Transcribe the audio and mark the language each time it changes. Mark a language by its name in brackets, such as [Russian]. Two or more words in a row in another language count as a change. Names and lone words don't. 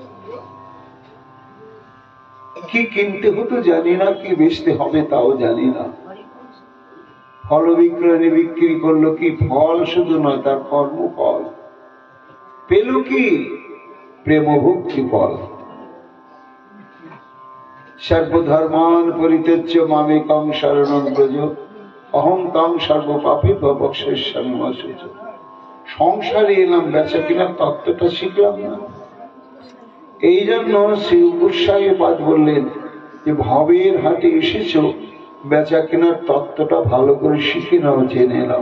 [Bangla] কি কিনতে হতো জানি না, কি বেচতে হবে তাও জানি না। ফল বিক্রয়ণী বিক্রি করলো কি ফল শুধু নয়, তার কর্মফল পেল কি প্রেম ভক্তি ফল। [Sanskrit] सर्वधर्मान परित्यज्य मामेकं शरणं व्रज अहं तं सर्वपापेभ्यो भक्षयिष्यामि मा शुचि। [Bangla] সংসারে এলাম, বেচা কিনার তত্ত্বটা শিখলাম না। এই জন্য শ্রী গোস্বামী পাদ বললেন যে ভবের হাটে এসেছো, বেচা কেনার তত্ত্বটা ভালো করে শিখে নাও, জেনে নাও।